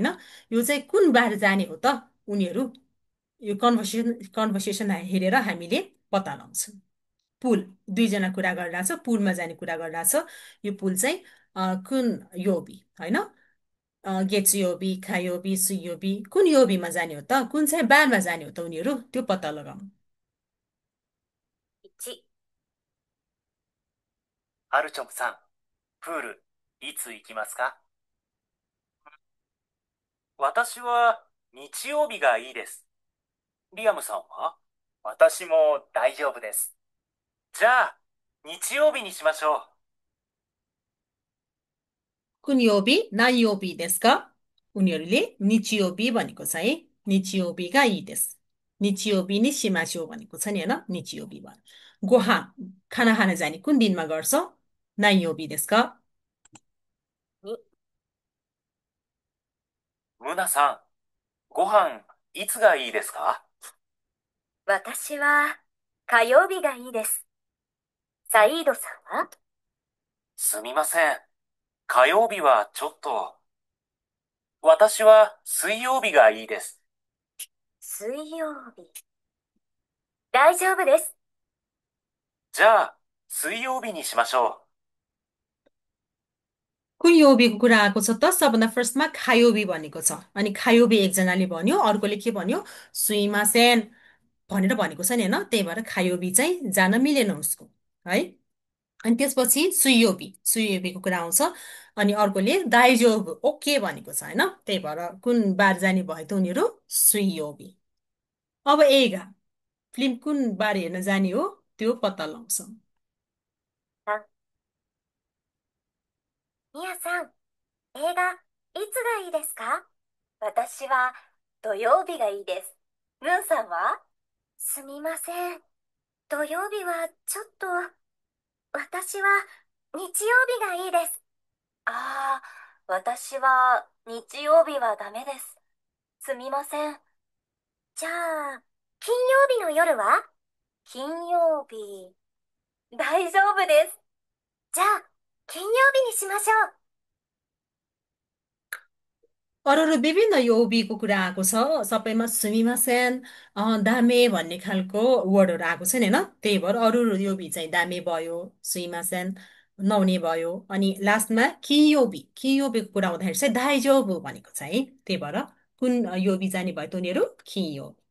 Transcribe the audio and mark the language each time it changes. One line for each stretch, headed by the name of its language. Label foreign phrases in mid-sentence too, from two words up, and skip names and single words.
Nepali: यो चाहिँ कुन बार जाने हो त उनीहरू, यो कन्भर्सेसन हेरेर हामीले पत्ता लगाउँछौँ। पुल, दुईजना कुरा गरिरहेछ, पुलमा जाने कुरा गरिरहेछ। यो पुल चाहिँ कुन योबी होइन,
Japanese: 月曜日、火曜日、水曜日,
Nepali: कुन योबीमा जाने हो त, कुन चाहिँ बारमा जाने हो त उनीहरू, त्यो पत्ता लगाउनु।
Japanese: 1、アルチョムさん、プール、いつ行きますか？私は日曜日がいいです。リアムさんは？私も大丈夫です。じゃあ、日曜日にしましょう。
Nepali: कुन योबी ना योबी देशका, उनीहरूले निचियोबी भनेको छ है। निचियोबीका यी देश,
Japanese: 日曜日 に しましょう
Nepali: भनेको छ नि होइन, निचियोबी भयो। गोहा, खाना खान जाने कुन दिनमा गर्छ, ना योबी देशका।
Japanese: 2、ムナさん、ご飯、いつがいいですか？私は火曜日がいいです。サイードさんは？すみません。火曜日はちょっと。私は水曜日がいいです。水曜日。大丈夫です。じゃあ、水曜日にしましょ
Nepali: कुन योबीको कुरा आएको छ त, सबभन्दा फर्स्टमा खायोबी भनेको छ। अनि खायोबी एकजनाले भन्यो, अर्कोले के भन्यो, सुइमासेन भनेर भनेको छ नि होइन, त्यही भएर खायोबी चाहिँ जान मिलेन उसको है। अनि त्यसपछि सुयोबी, सुयोबीको कुरा आउँछ। अनि अर्कोले दाइजोब ओके भनेको छ होइन, त्यही भएर कुन बार जाने भयो त उनीहरू, सुयोबी। अब एगा, फिल्म कुन बार हेर्न जाने हो त्यो पत्ता लगाउँछौँ।
Japanese: 3、みやさん、映画、いつがいいですか？私は土曜日がいいです。ムンさんは？すみません。土曜日はちょっと、私は日曜日がいいです。ああ、私は日曜日はダメです。すみません。じゃあ、金曜日の夜は？金曜日、大丈夫です。じゃあ、金曜日にしましょう。
Nepali: अरू अरू विभिन्न यो उबीको कुरा आएको छ सबैमा
Japanese: すみません ダメ
Nepali: भन्ने खालको वर्डहरू आएको छ नि होइन त्यही भएर अरू अरू यो बी चाहिँ दामे भयो सुइमासेन नहुने भयो अनि लास्टमा कियोबीको कुरा आउँदाखेरि चाहिँ दाइजोबु भनेको छ है त्यही भएर कुन योबी जाने भयो त उनीहरू कियो